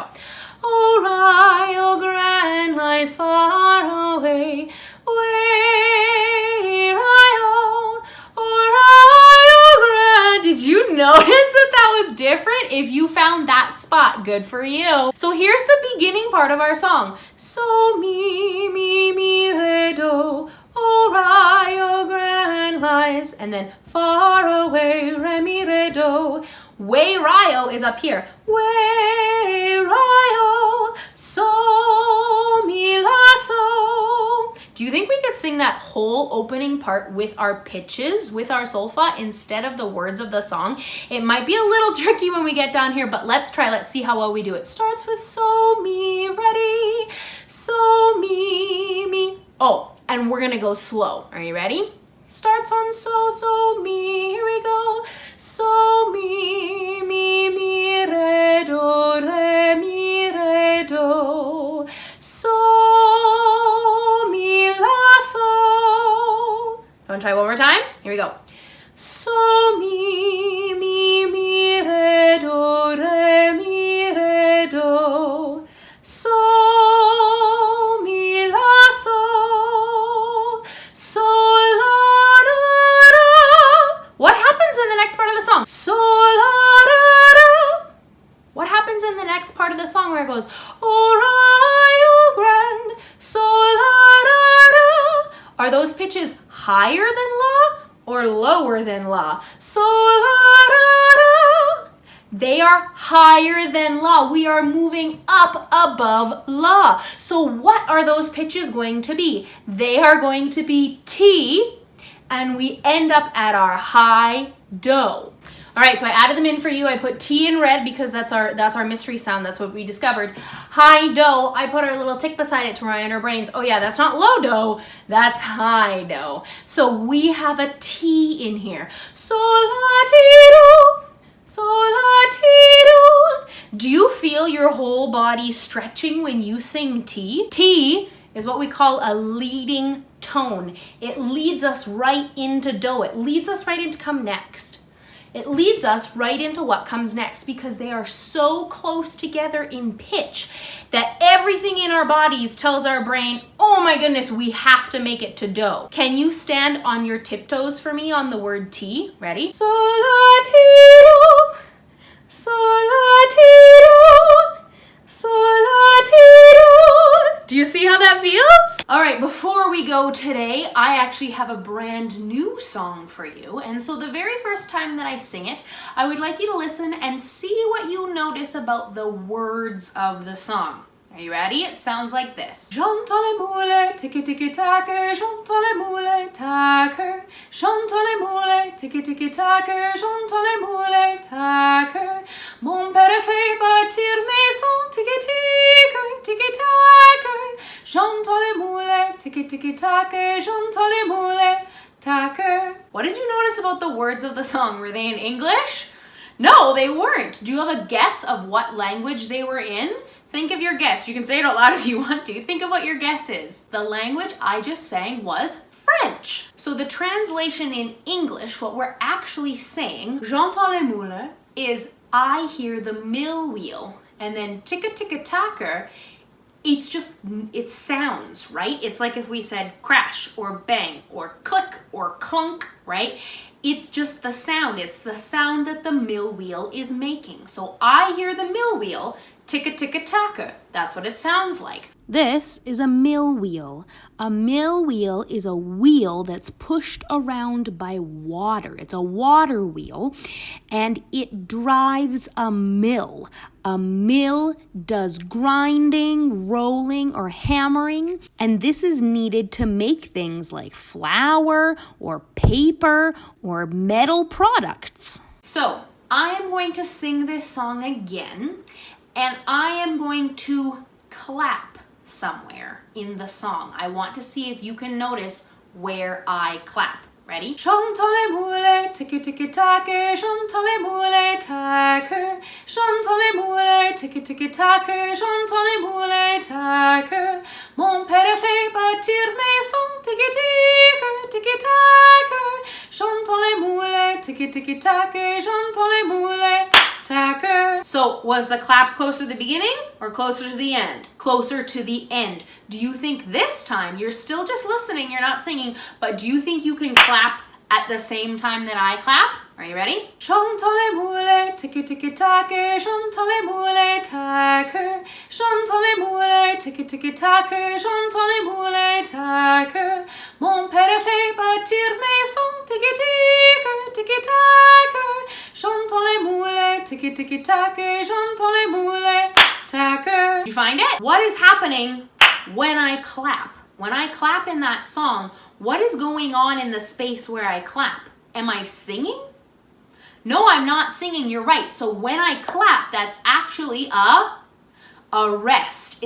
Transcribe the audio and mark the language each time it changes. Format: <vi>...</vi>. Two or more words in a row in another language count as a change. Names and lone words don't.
<en>Oh, Rio Grande lies far away, way, Rio, oh, Rio Grande. Did you notice that was different? If you found that spot, good for you. So here's the beginning part of our song. So, mi, mi, mi, re, do, oh, Rio Grande lies, and then far away, re, mi, re, do. Way, Rio is up here. Way, Rio, so, mi, la, so. Do you think we could sing that whole opening part with our pitches, with our solfa, instead of the words of the song? It might be a little tricky when we get down here, but let's try. Let's see how well we do. It starts with so, mi, ready, so, mi, mi. Oh, and we're gonna go slow. Are you ready? starts on so, so, mi. Here we go. So, mi, mi, mi, re, do, re, mi, re, do. So, mi, la, so. Want to try one more time? Here we go. So, mi, mi, mi, re, do, re, mi, re, do. So, mi, la, so. So, la, da, da. What happens in the next part of the song? So, la, da, da. What happens in the next part of the song where it goes, oh, grand, so, la, da, da. Are those pitches higher than la or lower than la? So, la, da, da. They are higher than la. We are moving up above la. So what are those pitches going to be? They are going to be T, and we end up at our high do. All right, so I added them in for you. I put T in red because that's our mystery sound. That's what we discovered. High do. I put our little tick beside it to remind our brains, oh yeah, that's not low do, that's high do. So we have a T in here. So la ti do. So la ti do. Do you feel your whole body stretching when you sing T? T is what we call a leading tone. It leads us right into do. It leads us right into come next. It leads us right into what comes next because they are so close together in pitch that everything in our bodies tells our brain, oh my goodness, we have to make it to do. Can you stand on your tiptoes for me on the word T? Ready? So la ti do, so la ti do, so la ti do. Do you see how that feels? All right, before we go today, I actually have a brand new song for you. And so the very first time that I sing it, I would like you to listen and see what you notice about the words of the song. Are you ready? It sounds like this.</en> <fr>J'entends les moulins, tiki tiki tacker, j'entends les moulins tacker, j'entends les moulins, tiki tiki tacker, j'entends les moulins tacker. Mon père fait bâtir maison, tiki tiki tacker, j'entends les moulins, tiki tiki tacker, j'entends les moulins tacker.</fr> <en>What did you notice about the words of the song? Were they in English? No, they weren't. Do you have a guess of what language they were in? Think of your guess. You can say it out loud if you want to. Think of what your guess is. The language I just sang was French. So the translation in English, what we're actually saying,</en> <fr>j'entends les moulins,</fr> <en>is I hear the mill wheel. And then ticka ticka tacker, it sounds, right? It's like if we said crash or bang or click or clunk, right? It's just the sound. It's the sound that the mill wheel is making. So I hear the mill wheel, ticka ticka tacker. That's what it sounds like. This is a mill wheel. A mill wheel is a wheel that's pushed around by water. It's a water wheel, and it drives a mill. A mill does grinding, rolling, or hammering, and this is needed to make things like flour or paper or metal products. So, I am going to sing this song again, and I am going to clap somewhere in the song. I want to see if you can notice where I clap. Ready?</en> <fr>J'entends les moulins, tiki tiki tacker, j'entends les moulins tacker, j'entends les moulins, tiki tiki tacker, j'entends les moulins tacker. Mon père fait bâtir maison, tiki tiki tacker, j'entends les moulins, tiki tiki tacker, j'entends les moulins tacker.</fr> <en>So was the clap closer to the beginning or closer to the end? Closer to the end. Do you think this time, you're still just listening, you're not singing, but do you think you can clap at the same time that I clap? Are you ready?</en> <fr>J'entends les moulins, tiki tiki tacker, j'entends les moulins tacker, j'entends les moulins, tiki tiki tacker, j'entends les moulins tacker. Mon père fait bâtir maison, tiki tiki tacker, j'entends les moulins, tiki tiki tacker, j'entends les moulins tacker.</fr> <en>Did you find it? What is happening when I clap? When I clap in that song, what is going on in the space where I clap? Am I singing? No, I'm not singing, you're right. So when I clap, that's actually a a rest.</en>